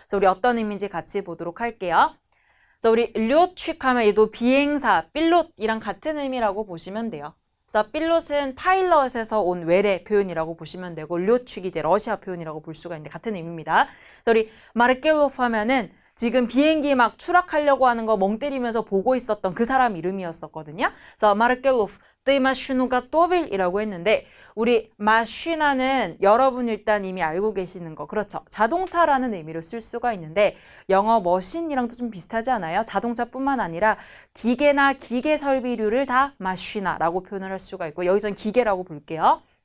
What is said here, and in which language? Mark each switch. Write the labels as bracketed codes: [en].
[ko] 우리 어떤 의미인지 같이 보도록 할게요. 우리 료취하면 얘도 비행사, 필롯이랑 같은 의미라고 보시면 돼요. 그래서 필롯은 파일럿에서 온 외래 표현이라고 보시면 되고 료취기 이제 러시아 표현이라고 볼 수가 있는데 같은 의미입니다. 우리 마르켈로프 하면은 지금 비행기 막 추락하려고 하는 거 멍 때리면서 보고 있었던 그 사람 이름이었었거든요. [ru] 그래서 마르켈로프 ты машину готовил? [ko] 이라고 했는데 우리 마시나는 여러분 일단 이미 알고 계시는 거 그렇죠. 자동차라는 의미로 쓸 수가 있는데 영어 머신이랑도 좀 비슷하지 않아요? 자동차뿐만 아니라 기계나 기계 설비류를 다 마시나라고 표현을 할 수가 있고 여기서는 기계라고 볼게요.